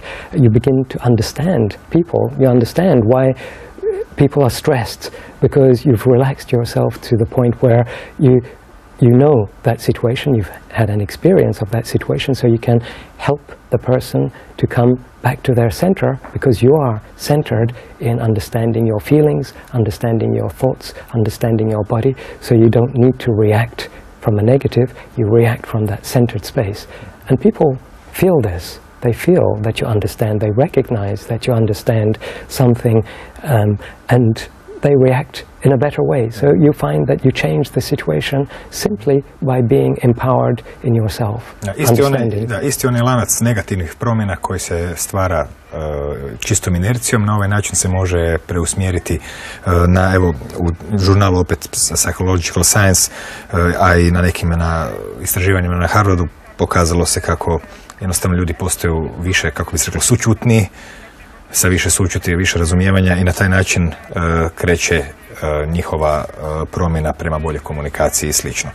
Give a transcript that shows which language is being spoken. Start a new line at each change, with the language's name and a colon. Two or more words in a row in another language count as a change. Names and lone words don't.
English: You begin to understand people. You understand why people are stressed, because you've relaxed yourself to the point where you know that situation, you've had an experience of that situation, so you can help the person to come back to their center, because you are centered in understanding your feelings, understanding your thoughts, understanding your body, so you don't need to react from a negative, you react from that centered space. And people feel this. They feel that you understand, they recognize that you understand something, and they react in a better way. So you find that you change the situation simply by being empowered in yourself.
Croatian: Isti onaj lanac negativnih promjena koji se stvara čistom inercijom, na ovaj način se može preusmjeriti na, evo, u žurnalu opet Psychological Science, a i na nekim istraživanjima na Harvardu pokazalo se kako jednostavno ljudi postaju više, kako bi se reklo, sućutniji, sa više sućuti, više razumijevanja, i na taj način kreće njihova promjena prema bolje komunikaciji i slično.